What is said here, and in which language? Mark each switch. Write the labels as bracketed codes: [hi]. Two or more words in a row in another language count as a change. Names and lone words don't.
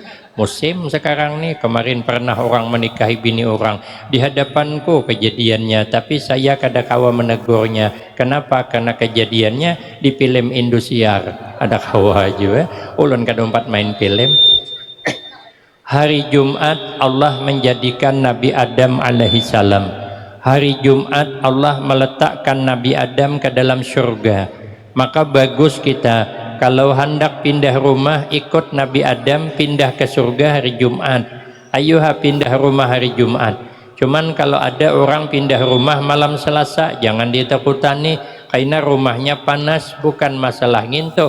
[bjn] Musim sekarang nih, kemarin pernah orang menikahi bini orang di hadapanku kejadiannya, tapi saya kada kawa menegurnya. Kenapa? Karena kejadiannya di film Indosiar. Ada kawa juga ulun kada empat main film. [id] Hari Jumat Allah menjadikan Nabi Adam [ar] عليه السلام. [id] Hari Jumat Allah meletakkan Nabi Adam ke dalam surga. Maka bagus kita kalau hendak pindah rumah ikut Nabi Adam pindah ke surga hari Jumat. Ayo pindah rumah hari Jumat. Cuman kalau ada orang pindah rumah malam Selasa jangan ditakutani karena rumahnya panas, bukan masalah nginto.